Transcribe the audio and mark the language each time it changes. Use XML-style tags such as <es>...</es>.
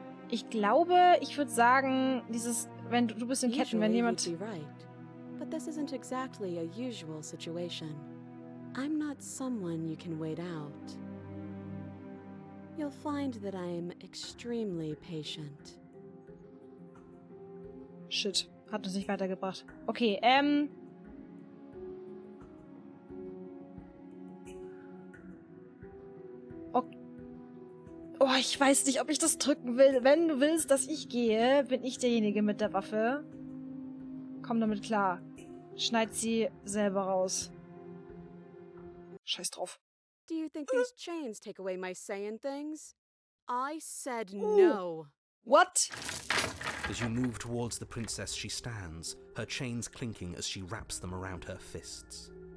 <de>Ich glaube, ich würde sagen, wenn du bist in Ketten, wenn jemand...</de> <en>You'd be right. But this isn't exactly a usual situation. I'm not someone you can wait out. You'll find that I'm extremely patient.</en> <de>Shit, hat uns nicht weitergebracht. Okay, Oh, ich weiß nicht, ob ich das drücken will. Wenn du willst, dass ich gehe, bin ich derjenige mit der Waffe. Komm damit klar. Schneid sie selber raus. Scheiß drauf.</de> <en>Do you think these chains take away my saying things? I said no. What? As you move towards the princess, she stands, her chains clinking as she wraps them around her fists.</en>